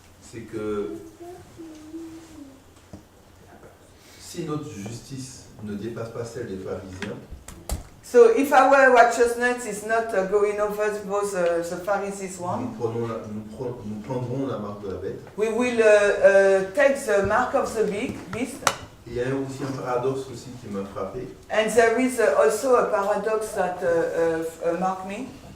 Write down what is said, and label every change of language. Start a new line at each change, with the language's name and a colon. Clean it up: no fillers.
French: c'est que si notre justice ne dépasse pas celle des pharisiens,
English: So if our righteousness is not going over the Pharisees one,
French: nous prendrons la marque de la bête.
English: we will take the mark of the beast.
French: Et il y a aussi un paradoxe aussi qui m'a frappé.
English: And there is also a paradox that marked me.